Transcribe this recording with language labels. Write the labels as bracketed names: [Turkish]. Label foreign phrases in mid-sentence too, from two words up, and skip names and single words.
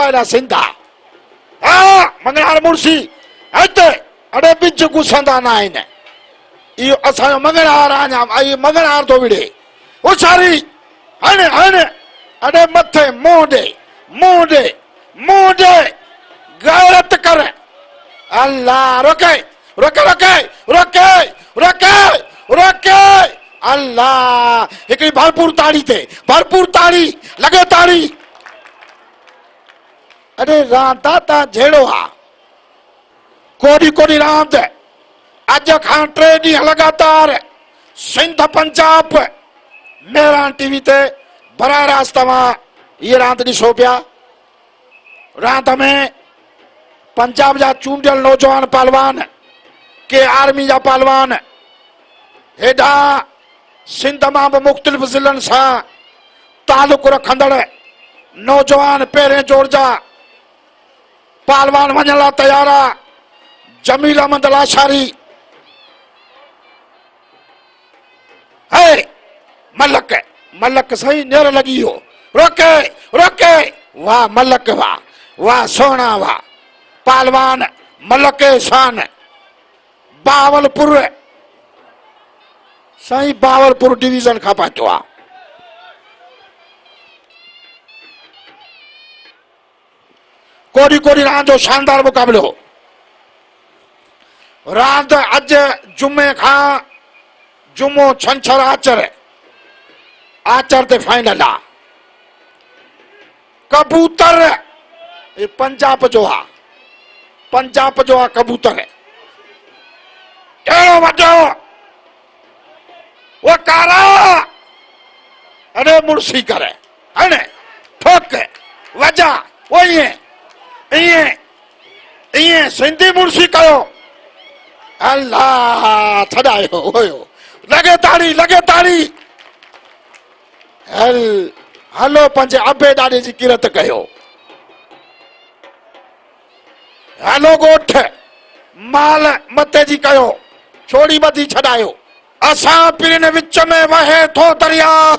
[Sindhi] एॾा सिंध आहे मंगनहार मुड़सी हिते अड़े बिज घुसंदा न आहिनि इहो असांजो मंगनहार आहे मंगनहार थो विढ़े होशियारी हणे अड़े मथे मुंहुं ॾे गैरत कर अल्लाह रोके अल्लाह हिकिड़ी भरपूर ताड़ी लगे ताड़ी अरे रांदा ता झेड़ो आ कोडी रांदि अज खां 3 ॾींहं लगातार सिंध पंजाब मेहरान टीवी ते बराह रास्त तव्हां ये रांदि ॾिसो पिया। रांदि में पंजाब जा चूंडियल नौजवान पहलवान के आर्मी जा पहलवान हेॾा सिंध मां बि मुख़्तलिफ़ ज़िलनि सां तालुक रखंदड़ नौजवान पहिरें जोर जा पहलवान वञण लाइ तयार आहे। जमील अहमद लाशारी, है मलक, मलक सही नेर लगी हो, रोके रोके, वाह मलक, वाह वाह सोना, वाह पहलवान मलक शान। बावलपुर सही, बावलपुर डिवीजन खां पहुतो आहे। कोडी कोडी रांदि जो शानदार मुक़ाबिलो। रांदि अॼु जुमे खां जुमो छंछर आचर, आचर ते फाइनल आहे। कबूतर ये पंजाब जो आहे, पंजाब जो आहे कबूतर। अहिड़ो वॾो वो कारा, अरे मुड़सी करे है न, ठोक वजा वो ईअं ईअं सिंधी मुड़सी कयो। अल्लाह छॾायो हुयो, लगे ताड़ी लगे ताड़ी। हलो पंहिंजे अबे ॾाॾे जी किरत कयो। हलो ॻोठ माल मथे जी कयो, छोड़ी ॿधी छॾायो। असां पिरनि विच में वहे थो दरियाह।